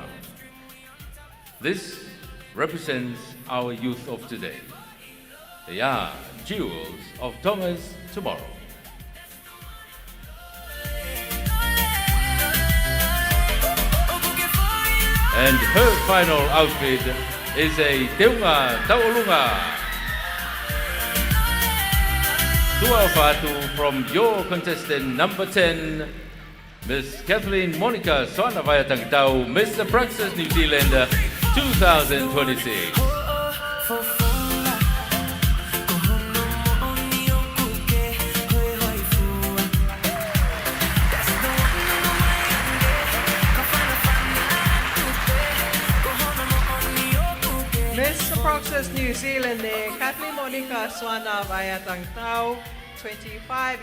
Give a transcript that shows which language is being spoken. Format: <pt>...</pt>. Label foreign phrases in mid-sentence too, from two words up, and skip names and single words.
<en>This represents our youth of today. They are jewels of Tonga's tomorrow. And her final outfit is a</en> <to>teunga taulunga.</to> <en>Tuku'aho from your contestant number 10, Miss Kathleen Monica Swana via Tongatapu, Mr. Praxis New Zealand 2026. Miss Praxis New Zealand, Kathleen Monica Swana via Tongatapu, 25</en>